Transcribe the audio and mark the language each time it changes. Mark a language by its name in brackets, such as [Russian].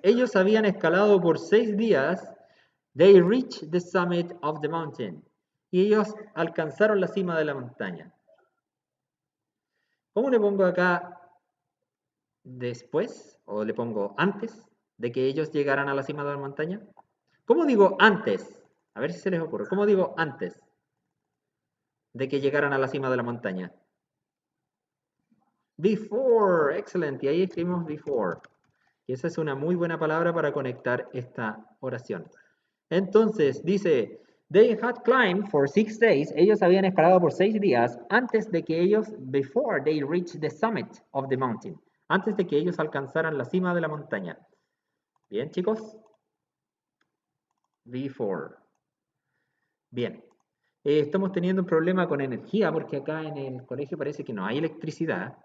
[Spanish] Ellos habían escalado por 6 días. [English] They reached the summit of the mountain. [Spanish] Y ellos alcanzaron la cima de la montaña. ¿Cómo le pongo acá después? ¿O le pongo antes de que ellos llegaran a la cima de la montaña? ¿Cómo digo antes? A ver si se les ocurre. ¿Cómo digo antes de que llegaran a la cima de la montaña? Before, excelente. Y ahí escribimos before. Y esa es una muy buena palabra para conectar esta oración. Entonces, dice, [English] they had climbed for 6 days. [Spanish] Ellos habían escalado por 6 días antes de que ellos, [English] before they reached the summit of the mountain. [Spanish] Antes de que ellos alcanzaran la cima de la montaña. Bien, chicos. Before. Bien. Estamos teniendo un problema con energía porque acá en el colegio parece que no hay electricidad.